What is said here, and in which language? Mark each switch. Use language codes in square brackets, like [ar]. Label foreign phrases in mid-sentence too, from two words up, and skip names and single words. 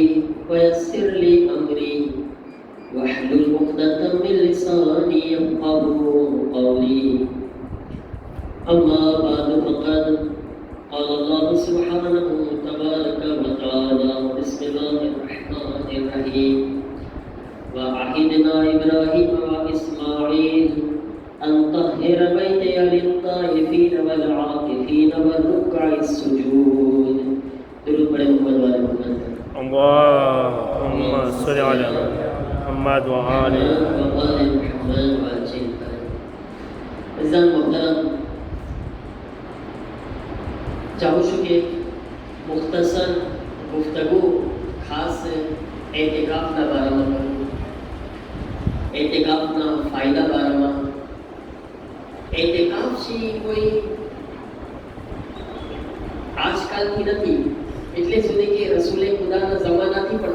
[ar] ويسر لي أمري واحلل عقدة من لساني يفقهوا قولي أما بعد فقد قال الله سبحانه تبارك وتعالى بسم الله الرحمن الرحيم وعهدنا إبراهيم وإسماعيل أن طهر بيتي للطائفين والعاكفين والركع السجود [ur] درود پڑھے محمد والے محمد [ar] اللهم صل على محمد وآل محمد وعجل [ur] عزیزان محترم چاہوں [gu] છું કે મુખ્તસર ગુફ્તગુ ખાસ એહતિકાફના બારામાં કરું એહતિકાફના ફાયદા બારામાં એહતિકાફ છે કોઈ આજકાલથી નથી એટલે સુધી કે રસૂલે ખુદાના જમાનાથી પણ